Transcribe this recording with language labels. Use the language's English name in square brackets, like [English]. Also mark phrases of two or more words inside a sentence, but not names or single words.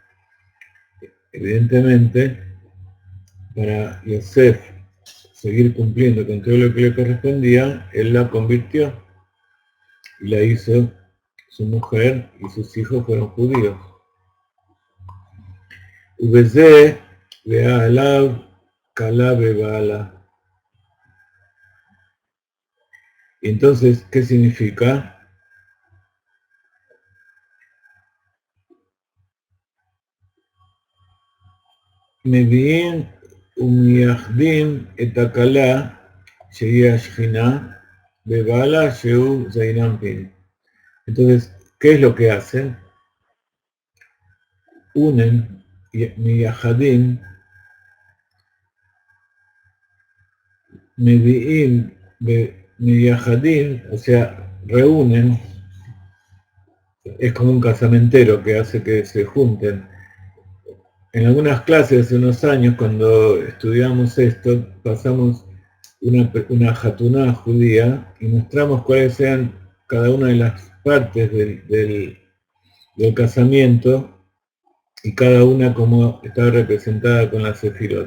[Spanish] Evidentemente, para Yosef seguir cumpliendo con todo lo que le correspondía, él la convirtió y la hizo su mujer, y sus hijos fueron judíos. [Hebrew] ובזה באה אליו כלה בבעלה. [Spanish] Y entonces, ¿qué significa? [Hebrew] מביאין ומייחדים את הכלה שהיא השכינה בבעלה שהוא זעיר אנפין. [Spanish] Entonces, ¿qué es lo que hacen? Unen [Hebrew] מייחדים, מביאים מייחדים, [Spanish] o sea, reúnen, es como un casamentero que hace que se junten. En algunas clases hace unos años, cuando estudiamos esto, pasamos una jatuná judía y mostramos cuáles sean cada una de las partes del casamiento, y cada una como estaba representada con la sefirot.